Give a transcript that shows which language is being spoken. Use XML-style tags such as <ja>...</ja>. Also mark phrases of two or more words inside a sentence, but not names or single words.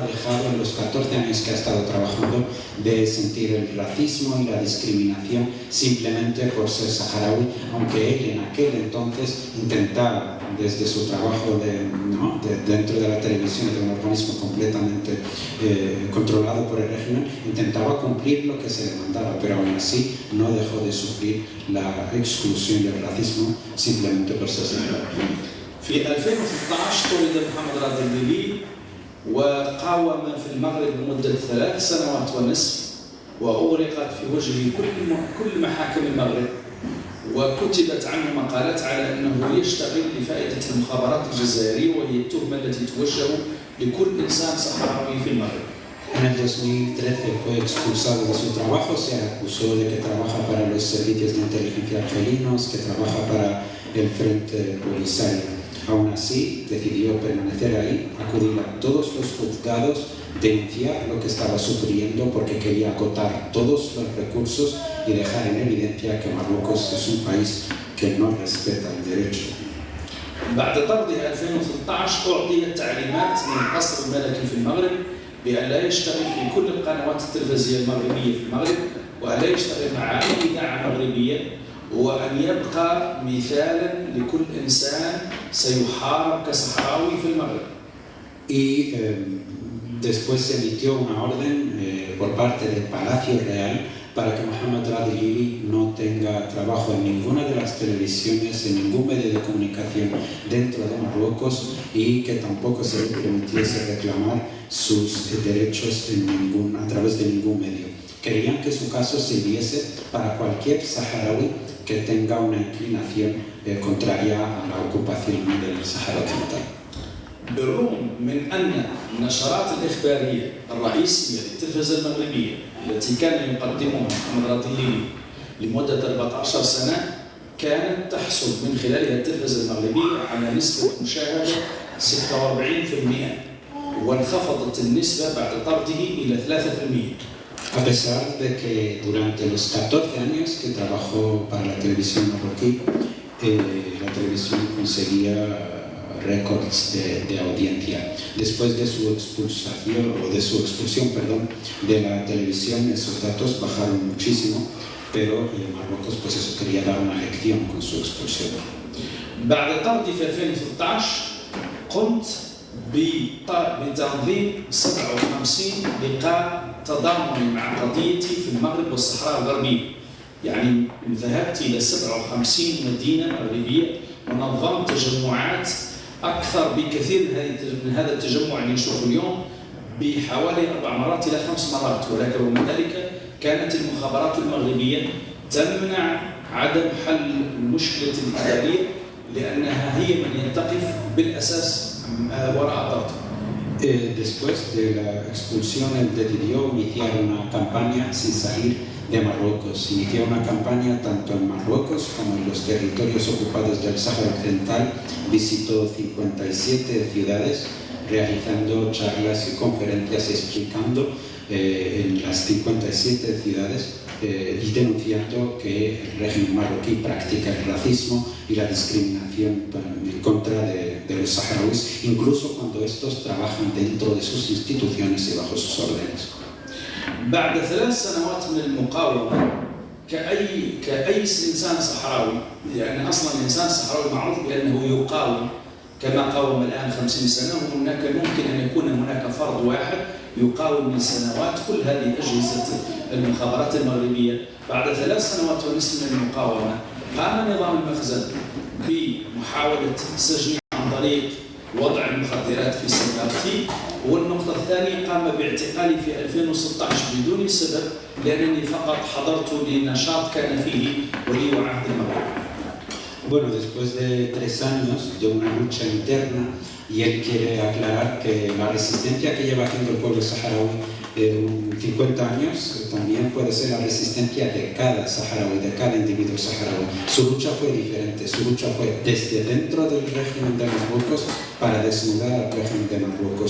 <es>dejado en los 14 años que ha estado trabajando de sentir el racismo y la discriminación simplemente por ser saharaui, aunque él en aquel entonces intentaba, desde su trabajo dentro de la televisión, de un organismo completamente controlado por el régimen, intentaba cumplir lo que se le mandaba, pero aún así no dejó de sufrir la exclusión y el racismo simplemente por ser saharaui.</es> <ar>في 2013 طرد محمد راضي الليلي وقاوم في المغرب لمدة 3 سنوات ونصف، وأغلقت في وجهه كل محاكم المغرب، وكتبت عنه مقالات على أنه يشتغل لفائدة المخابرات الجزائرية، وهي التهمة التي توجه لكل إنسان صحراوي في المغرب.</ar> <es>En el 2013 fue expulsado de su trabajo, se acusó de que trabaja para los servicios de inteligencia argelinos, que trabaja para el Frente Polisario. Aún así, decidió permanecer ahí, acudir a todos los juzgados, denunciar lo que estaba sufriendo porque quería agotar todos los recursos y dejar en evidencia que Marruecos es un país que no respeta el derecho.</es> <ar>بعد طرده 2013 أعطيت تعليمات من القصر الملكي في المغرب بأن لا يشتغل في كل القنوات التلفزيونية المغربية في المغرب، وأن لا يشتغل مع أي إذاعة مغربية، وأن يبقى مثالا لكل إنسان سيحارب كصحراوي في المغرب.</ar> <es>Y después se emitió una orden por parte del Palacio Real para que Mohamed Raadi Lliri no tenga trabajo en ninguna de las televisiones, en ningún medio de comunicación dentro de Marruecos, y que tampoco se le permitiese reclamar sus derechos a través de ningún medio. Querían que su caso sirviese para cualquier saharaui que tenga una inclinación contraria a la ocupación del Sahara Occidental.</es> <ar>بالرغم من أن النشرات الإخبارية الرئيسية للتلفزة المغربية التي كان يقدمها محمد راضي الليلي لمدة 14 سنة كانت تحصل من خلالها التلفزة المغربية على نسبة مشاهدة 46%، وانخفضت النسبة بعد طرده إلى 3%.</ar> <es>A pesar de que durante los 14 años que trabajó para la televisión marroquí, la televisión conseguía récords de audiencia. Después de su expulsión de la televisión, esos datos bajaron muchísimo, pero Marruecos pues eso quería dar una lección con su expulsión.</es> <ar>بعد طردي في 2013 قمت بتنظيم 57 لقاء تضامني مع قضيتي في المغرب والصحراء الغربية. يعني ذهبت إلى 57 مدينة مغربية ونظمت تجمعات أكثر بكثير من هذا التجمع اللي نشوفه اليوم بحوالي 4 مرات إلى 5 مرات، ولكن رغم ذلك كانت المخابرات المغربية تمنع عدم حل المشكلة الإدارية لأنها هي من ينتقف بالأساس وراء طرد.</ar> <es>Después de la expulsión, él decidió iniciar una campaña sin salir de Marruecos. Inició una campaña tanto en Marruecos como en los territorios ocupados del Sáhara Occidental. Visitó 57 ciudades, realizando charlas y conferencias explicando en las 57 ciudades y denunciando que el régimen marroquí practica el racismo y la discriminación en contra de los saharauis, incluso cuando estos trabajan dentro de sus instituciones y bajo sus órdenes.</es> <ar>بعد 3 سنوات من المقاومة كأي إنسان صحراوي، لأن أصلا الإنسان الصحراوي معروف بأنه يقاوم كما قاوم الآن 50 سنة، وهناك ممكن أن يكون هناك فرد واحد يقاوم من سنوات كل هذه أجهزة المخابرات المغربية. بعد 3 سنوات ونصف من المقاومة قام نظام المخزن بمحاولة سجنه عن طريق وضع المخدرات في سيارتي. والنقطة الثانية قام باعتقالي في 2016 بدون سبب، لأنني فقط حضرت لنشاط كان فيه ولي عهد المغرب.</ar> <es>Bueno, después de 3 años de una lucha interna, y él quiere aclarar que la resistencia que lleva haciendo el pueblo saharaui 50 años también puede ser la resistencia de cada saharaui, de cada individuo saharaui. Su lucha fue diferente, su lucha fue desde dentro del régimen de Marruecos para desnudar al régimen de Marruecos.</es>